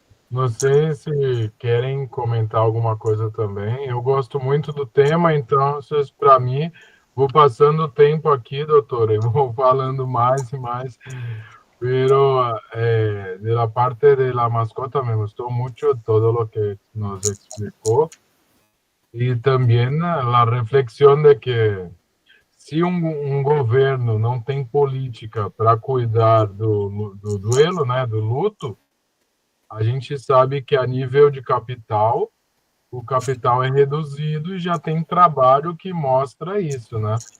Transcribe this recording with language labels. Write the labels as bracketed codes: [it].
[pt] Não sei se querem comentar alguma coisa também. Eu gosto muito do tema, então, para mim, vou passando o tempo aqui, doutora, e vou falando mais e mais. [es] Pero de la parte de la mascota me gustó mucho todo lo que nos explicó. Y también la reflexión de que [pt] se um governo não tem política para cuidar do duelo, né, do luto, a gente sabe que a nível de capital, o capital é reduzido e já tem trabalho que mostra isso, né?